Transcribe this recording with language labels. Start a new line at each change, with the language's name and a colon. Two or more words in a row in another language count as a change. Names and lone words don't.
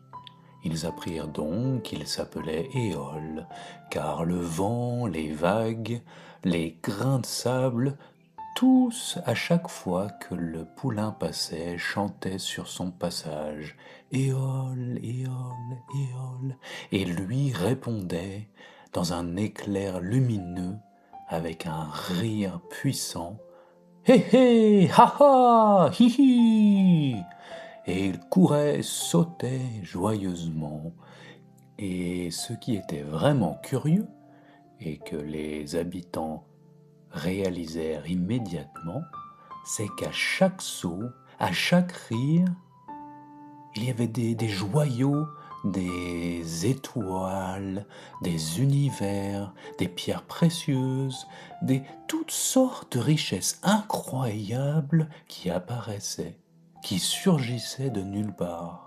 French: Ils apprirent donc qu'il s'appelait Éole, car le vent, les vagues, les grains de sable, tous, à chaque fois que le poulain passait, chantaient sur son passage Éole, Éole, Éole, et lui répondait dans un éclair lumineux, avec un rire puissant Hé hé, ha ha, hi hi. Et il courait, sautait joyeusement. Et ce qui était vraiment curieux, et que les habitants réalisèrent immédiatement, c'est qu'à chaque saut, à chaque rire, il y avait des joyaux, des étoiles, des univers, des pierres précieuses, toutes sortes de richesses incroyables qui apparaissaient, qui surgissaient de nulle part.